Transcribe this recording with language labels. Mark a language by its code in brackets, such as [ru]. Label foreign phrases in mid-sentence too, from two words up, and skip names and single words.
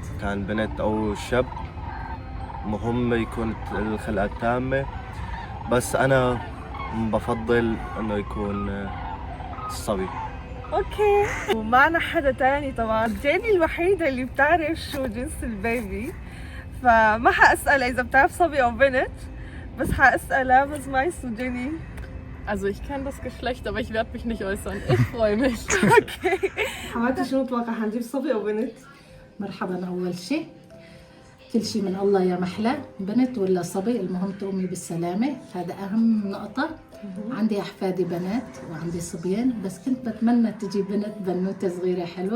[ar] كان بنت أو شاب، مهم يكون الخلقة التامة، بس أنا بفضل إنه يكون الصبي. اوكي. ومعنا حدا تاني طبعا، جيني الوحيدة اللي بتعرف شو جنس البيبي، فما حأسأل إذا بتعرف صبي أو بنت، بس حأسألها [de] was meinst du, [ar] Jenny? [de] Also ich kenne das Geschlecht, aber ich werde mich nicht äußern. Ich freue mich. [ar] اوكي. حماتي شو متوقع، حنجيب صبي أو بنت؟ مرحبا. أول شيء كل شيء من الله يا محلى، بنت ولا صبي المهم تقومي بالسلامة، هذا أهم نقطة. عندي أحفادي بنات وعندي صبيان، بس كنت بتمنى تجي بنت، بنوتة صغيرة حلوة.